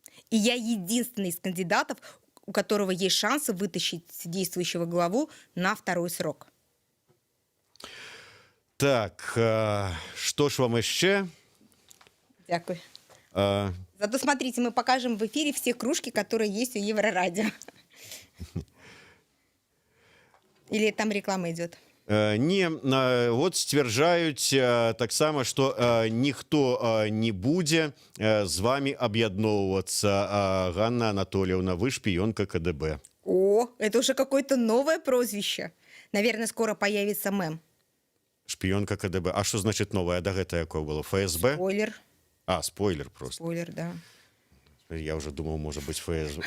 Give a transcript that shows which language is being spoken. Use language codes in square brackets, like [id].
[ru] И я единственный из кандидатов, у которого есть шансы вытащить действующего главу на второй срок. Так, что ж вам еще? [be] Дякую. [ru] Зато смотрите, мы покажем в эфире все кружки, которые есть у Еврорадио. Или там реклама идет? [be] Не, вот сцвярджаюць таксама, што ніхто не будзе з вами аб'ядноўвацца. Ганна Анатольевна, вы шпіёнка КДБ. [ru] О, это уже какое-то новое прозвище. Наверное, скоро появится мем. [be] Шпіёнка КДБ. [ru] А что значит новое? [be] Да гэта якое было? ФСБ? [ru] Спойлер. А, спойлер просто. Спойлер, да. Я уже думал, может быть, ФСБ.